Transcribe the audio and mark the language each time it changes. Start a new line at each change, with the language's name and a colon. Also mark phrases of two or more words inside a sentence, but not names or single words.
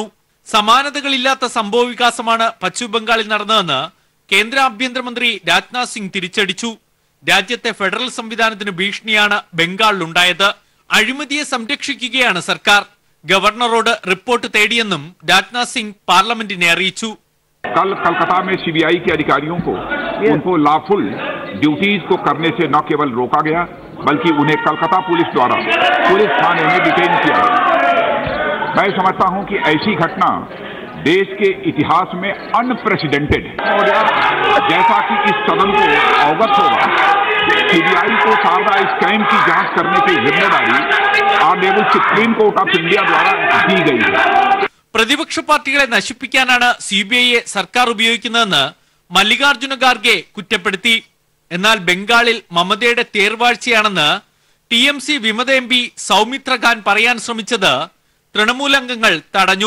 Malayalam: സമാനതകളില്ലാത്ത സംഭവവികാസമാണ് പശ്ചിമബംഗാളിൽ നടന്നതെന്ന് കേന്ദ്ര ആഭ്യന്തരമന്ത്രി രാജ്നാഥ് സിംഗ് തിരിച്ചടിച്ചു. രാജ്യത്തെ ഫെഡറൽ സംവിധാനത്തിന് ഭീഷണിയാണ് ബംഗാളിലുണ്ടായത്. അഴിമതിയെ സംരക്ഷിക്കുകയാണ് സർക്കാർ. ഗവർണറോട് റിപ്പോർട്ട് തേടിയെന്നും രാജ്നാഥ് സിംഗ് പാർലമെന്റിനെ അറിയിച്ചു.
Hindi: कल कलकत्ता में सीबीआई के अधिकारियों को उनको
English: lawful duties
Hindi: को करने से न केवल रोका गया बल्कि उन्हें कलकत्ता पुलिस द्वारा पुलिस थाने में डिटेन किया गया। मैं समझता हूं कि ऐसी घटना देश के इतिहास में अनप्रेसिडेंटेड है। जैसा कि इस सदन को अवगत होगा, सीबीआई को शारदा स्कैम की जांच करने की जिम्मेदारी
English: Honourable Supreme Court of India
Hindi: द्वारा दी गई है।
Malayalam: പ്രതിപക്ഷ പാർട്ടികളെ നശിപ്പിക്കാനാണ് സിബിഐയെ സർക്കാർ ഉപയോഗിക്കുന്നതെന്ന് മല്ലികാർജുന ഖാർഗെ കുറ്റപ്പെടുത്തി. എന്നാൽ ബംഗാളിൽ മമതയുടെ തേർവാഴ്ചയാണെന്ന് TMC വിമത MP സൗമിത്ര ഖാൻ പറയാൻ ശ്രമിച്ചത് തൃണമൂൽ അംഗങ്ങൾ തടഞ്ഞു.